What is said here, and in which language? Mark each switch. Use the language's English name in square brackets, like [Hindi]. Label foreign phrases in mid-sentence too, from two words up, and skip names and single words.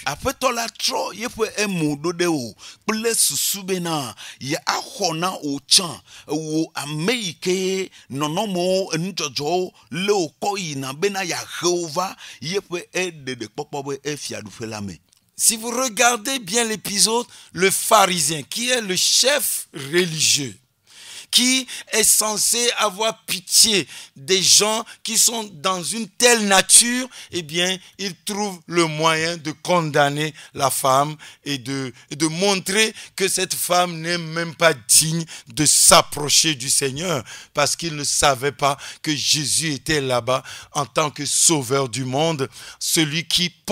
[Ewe] Aƒetɔ la trɔ yeƒe emo ɖo ɖe wo kple susu bena ye axɔ na wo tsã wo ame yi ke nɔnɔmewo enudzɔdzɔwo lé wo kɔ yina bena yeahe wo va yeƒe ɖeɖekpɔkpɔ be efiaɖuƒe la me. [French] Si vous regardez bien l'épisode, le pharisien, qui est le chef religieux, qui est censé avoir pitié des gens qui sont dans une telle nature, eh bien, il trouve le moyen de condamner la femme et de montrer que cette femme n'est même pas digne de s'approcher du Seigneur, parce qu'il ne savait pas que Jésus était là-bas en tant que sauveur du monde, celui qui